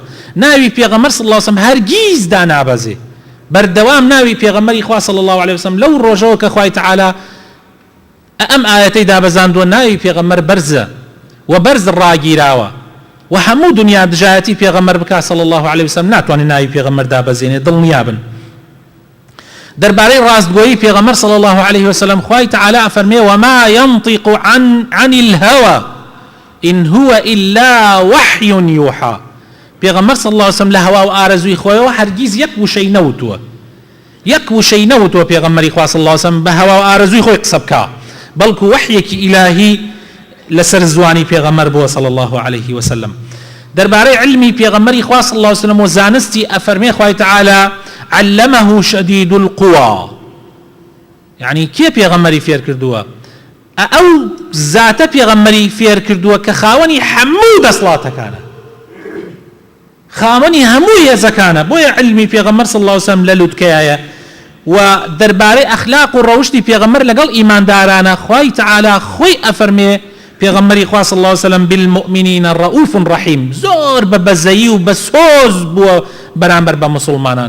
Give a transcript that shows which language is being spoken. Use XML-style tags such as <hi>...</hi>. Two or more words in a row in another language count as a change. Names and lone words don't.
<ckb>ناوی پێغەمبەر</ckb> <ar>صلی الله عليه وسلم</ar> <ckb>هەرگیز دانابەزێ، بەردەوام ناوی پێغەمبەری خوا</ckb> <ar>صلی الله عليه وسلم</ar> <ckb>لەو ڕۆژەوە کە خوای تعالی ئەم ئاەتەی دابەزاندووە ناوی پێغەمبەر بەرزە و بەرز ڕاگیراوە و هەموو دنیا دژایەتی پێغەمبەر بکات</ckb> <ar>صلی الله عليه وسلم</ar> <ckb>ناتوانێت ناوی پێغەمبەر دابەزێنێ، دڵنیابن. دەربارەی ڕاستگۆیی پێغەمبەر</ckb> <ar>صلی الله عليه وسلم</ar> <ckb>خوای تعالی ئەفەرمێ</ckb> <ar>وما ينطق عن الهوى إن هو إلا وحي يوحى.</ar> <ckb>پێغەمبەر</ckb> <ar>صلی الله عليه وسلم</ar> <ckb>لە هەوا و ئارەزووی خۆیەوە هەرگیز یەک وشەی نەوتووە، یەک وشەی نەوتووە پێغەمبەری خوا</ckb> <ar>صلی الله عليه وسلم</ar> <ckb>بە هەوا و ئارەزووی خۆی قسە بکات، بەڵکو وحیەکی ئیلاهی لەسەر زوانی پێغەمبەر بووە</ckb> <ar>صلی الله عليه وسلم.</ar> <ckb>دەربارەی علمی پێغەمبەری خوا</ckb> <ar>صلی الله عليه وسلم</ar> <ckb>و زانستی ئەفەرمێ خوای تعالی</ckb> <ar>علمه شدید القوى،</ar> <ckb>يعني کێ پێغەمبەری فێر کردووە؟ ئەو زاتە پێغەمبەری فێر کردووە کە خاوەنی هەموو دەسڵاتەکانە، خاوەنی هەموو هێزەکانە. بۆیە علمی پێغەمبەر</ckb> <ar>صلی الله علیه وسلم</ar> <ckb>لە لووتکەیە و دەربارەی ئەخلاق و ڕەوشتی پێغەمبەر لەگەڵ ئیماندارانە خوای تعالی خۆی ئەفەرمێ پێغەمبەری خوا</ckb> <ar>صلی الله علیه وسلم بالمؤمنین رؤوف رحیم،</ar> <ckb>زۆر بە بەزەیی و بە سۆز بووە بەرامبەر بە مسلمانان.</ckb>